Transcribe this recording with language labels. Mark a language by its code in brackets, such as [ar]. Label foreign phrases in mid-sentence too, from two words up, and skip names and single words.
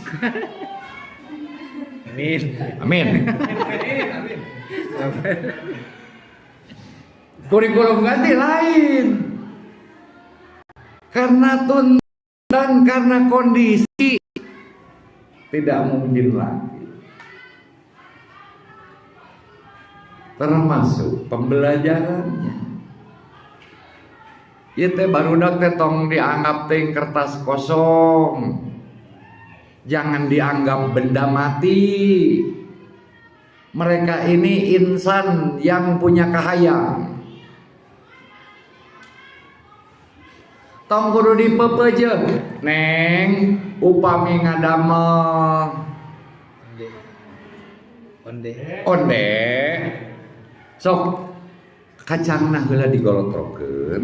[id] Amin. Kurikulum ganti lain. Karena dan karena kondisi tidak mungkin lagi. Termasuk pembelajarannya. [su] Ieu teh barudak teh tong dianggap teh kertas kosong. [id] Jangan dianggap benda mati. Mereka ini insan yang punya kahayang. [su] Tong kudu dipeupeujeuh, Neng, upami ngadamel onde. Sok kacangna heula digolotrokeun.